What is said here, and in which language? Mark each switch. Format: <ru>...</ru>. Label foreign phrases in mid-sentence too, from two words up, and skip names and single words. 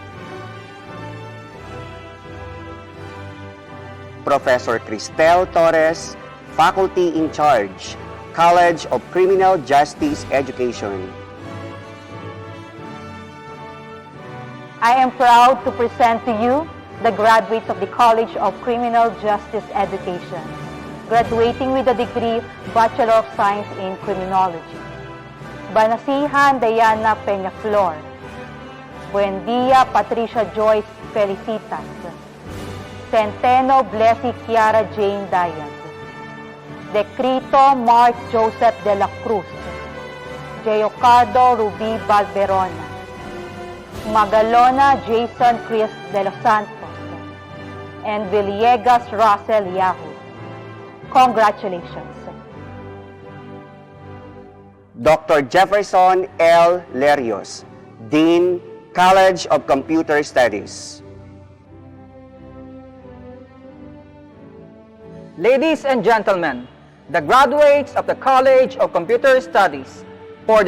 <en>Professor Cristel Torres, Faculty in Charge, College of Criminal Justice Education. I am proud to present to you the graduates of the College of Criminal Justice Education, graduating with the degree Bachelor of Science in Criminology. Banasihan Diana Peñaflor, Buendia Patricia Joyce Felicitas, Centeno Blessy Kiara Jane Diaz, Decrito Mark Joseph de la Cruz, Geocardo Ruby Balberona, Magalona Jason Chris de los Santos, and Villegas Russell Yahoo. Congratulations. Dr. Jefferson L. Lerios, Dean, College of Computer Studies. Ladies and gentlemen, the graduates of the College of Computer Studies for</en>